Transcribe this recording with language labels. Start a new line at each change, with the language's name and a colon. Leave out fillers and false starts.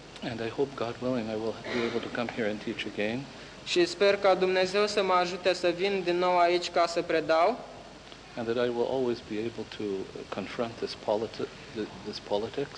English: And I hope, God willing, I will be able to come here and teach again.
Romanian: Și sper ca Dumnezeu să mă ajute să vin din nou aici ca să predau.
English: And that I will always be able to confront this politics.